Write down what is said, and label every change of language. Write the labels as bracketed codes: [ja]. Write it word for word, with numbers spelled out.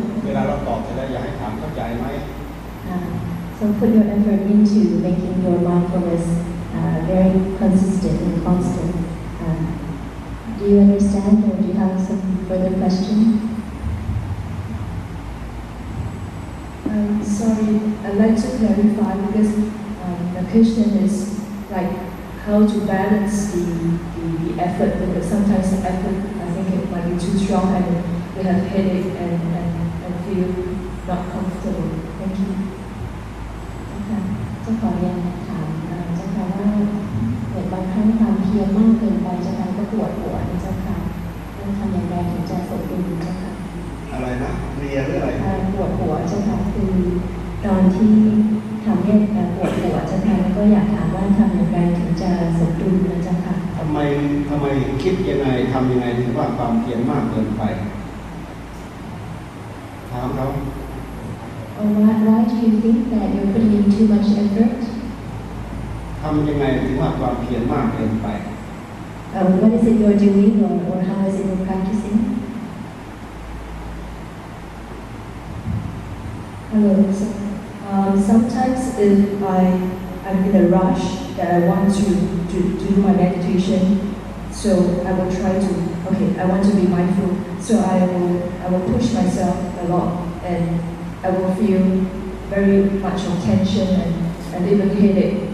[th] เวลาเราตอบเสร็จแล้วอยากให้ถามเข้าใจไหม [en] um, so put your effort into making your mindfulness uh, very consistent and constant. Uh, do you understand, or do you have some further question? Um, sorry, I'd like to clarify because um, the question is like how to balance the, the, the effort, because sometimes the effort, I think it might be too strong and we have headache and, and, and feel not comfortable. Thank you. [th] ค่ะเจ้าขอเรียนถามเอ่อเจ้าค่ะว่าเหมือนบางครั้งความเพียรมากเกินไปเจ้าค่ะก็ปวดหัวนะเจ้าค่ะต้องทำอย่างไรถึงจะสมดุลเจ้าค่ะ อะไรนะเรียนหรืออะไร เอ่อปวดหัวเจ้าค่ะคือตอนที่ทำเนี่ยเอ่อปวดหัวเจ้าค่ะแล้วก็อยากถามว่าทำอย่างไรถึงจะสมดุลนะเจ้าค่ะ ทำไมทำไมคิดยังไงทำยังไงถึงว่าความเพียรมากเกินไปถามเขา [en] Or why, why do you think that you're putting in too much effort? [th] ทำยังไงถึงว่าความเพียรมากเกินไป [en] Uh, what is it you're doing, or, or how is it you're practicing? ฮัลโหล sometimes if I I'm in a rush that I want to to to do my meditation, so I will try to okay I want to be mindful, so I will I will push myself a lot and I will feel very much of tension and and even headache.